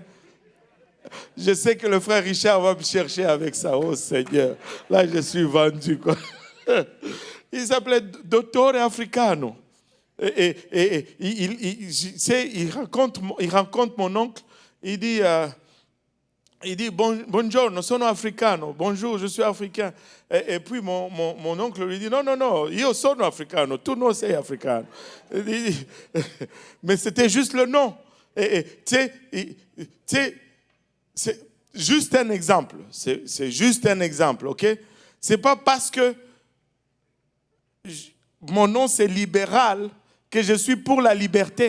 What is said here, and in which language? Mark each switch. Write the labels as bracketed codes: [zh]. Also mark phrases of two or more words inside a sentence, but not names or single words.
[fr] Je sais que le frère Richard va me chercher avec ça. Oh Seigneur, là je suis vendu, quoi. Il s'appelait Dottore Africano. Et il rencontre mon oncle. Il dit bonjour, [it] sono africano. [fr] Bonjour, je suis africain. Et puis mon oncle lui dit non, [it] io sono africano. Tu non sei africano. [fr] Mais c'était juste le nom. Tu sais, juste un exemple. C'est juste un exemple, ok? C'est pas parce que mon nom c'est libéral que je suis pour la liberté.